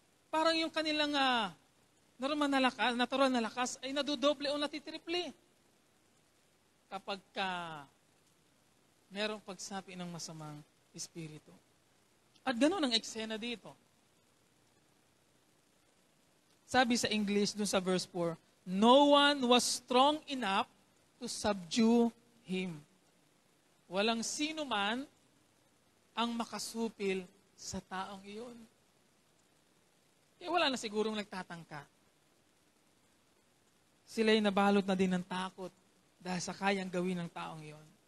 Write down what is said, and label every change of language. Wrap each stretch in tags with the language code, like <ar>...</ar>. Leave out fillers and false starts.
<tl>Parang yung kanilang normal na lakas, natural na lakas ay nadudoble o natitriple. Kapag merong pagsapi ng masamang espiritu. At ganoon ang eksena dito. Sabi sa English, dun sa verse 4,</tl> <en>no one was strong enough to subdue him.</en> <tl>Walang sino man ang makasupil sa taong iyon. Kaya wala na sigurong nagtatangka. Sila'y nabalot na din ng takot dahil sa kayang gawin ng taong iyon.</tl>